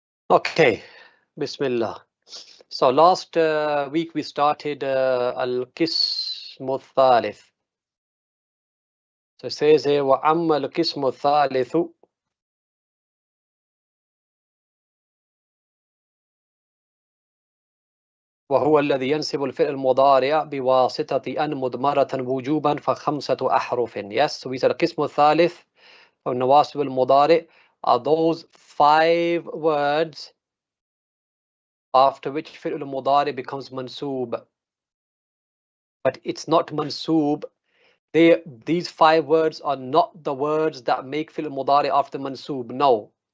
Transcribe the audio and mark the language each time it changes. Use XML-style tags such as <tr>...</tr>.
<en>Okay, Bismillah. So last week we started Al-Qismu Thalith. So it says here,</en> <ar>وَأَمَّا الْقِسْمُ الثَّالِثُ وهو الذي ينسب الفعل المضارع بواسطة أن مضمرة وجوبا فخمسة أحرف.</ar> <en>Yes, so we said</en> <ar>القسم الثالث</ar> <en>of nawasib al-mudari are those 5 words after which fi'l al-mudari becomes mansoob. But it's not mansoob. These 5 words are not the words that make fi'l al-mudari after mansoob. No.</en>